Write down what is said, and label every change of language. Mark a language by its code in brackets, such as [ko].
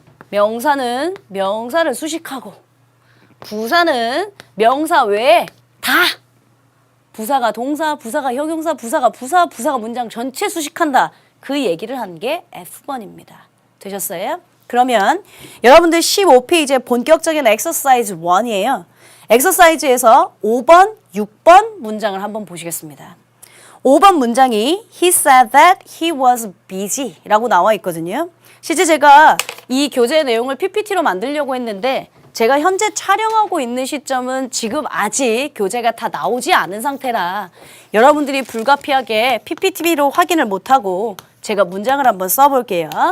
[ko] 명사는 명사를 수식하고 부사는 명사 외에 다 부사가 동사, 부사가 형용사, 부사가 부사, 부사가 문장 전체 수식한다. 그 얘기를 한 게 F번입니다. 되셨어요? 그러면 여러분들 15페이지에 본격적인 엑서사이즈 1이에요. 엑서사이즈에서 5번, 6번 문장을 한번 보시겠습니다. 5번 문장이 [en] He said that he was busy [ko] 라고 나와 있거든요. 실제 제가 이 교재 내용을 PPT로 만들려고 했는데 제가 현재 촬영하고 있는 시점은 지금 아직 교재가 다 나오지 않은 상태라 여러분들이 불가피하게 PPT로 확인을 못하고 제가 문장을 한번 써볼게요.